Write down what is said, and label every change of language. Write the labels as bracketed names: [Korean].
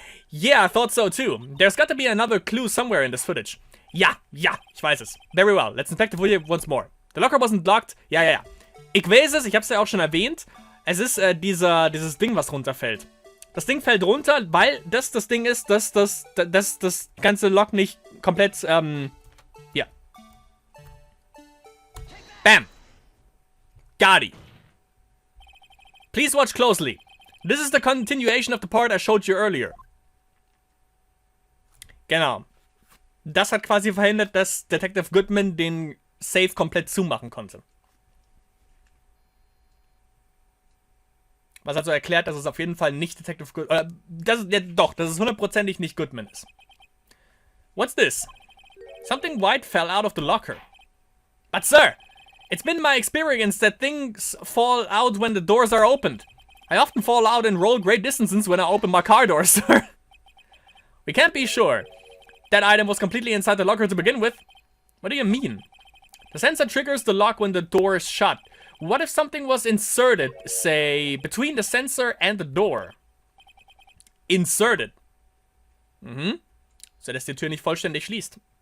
[English] Yeah, I thought so too. There's got to be another clue somewhere in this footage. [German] Ja, ich weiß es. [English] Very well. Let's inspect the video once more. The locker wasn't locked. [German] Ja. Ich weiß es, ich hab's ja auch schon erwähnt. Es ist dieses Ding, was runterfällt. Das Ding fällt runter, weil das Ding ist, dass das ganze Lock nicht komplett, ja. [English] Bam. Got it. Please watch closely. This is the continuation of the part I showed you earlier. [German] Genau. Das hat quasi verhindert, dass Detective Goodman den Safe komplett zumachen konnte. Was also erklärt, dass es auf jeden Fall nicht Detective Goodman... dass es hundertprozentig nicht Goodman ist. [English] What's this? Something white fell out of the locker. But sir, it's been my experience that things fall out when the doors are opened. I often fall out and roll great distances when I open my car door, sir. We can't be sure. That item was completely inside the locker to begin with. What do you mean? The sensor triggers the lock when the door is shut. What if something was inserted, say, between the sensor and the door? Inserted. [German] So dass die Tür nicht vollständig schließt.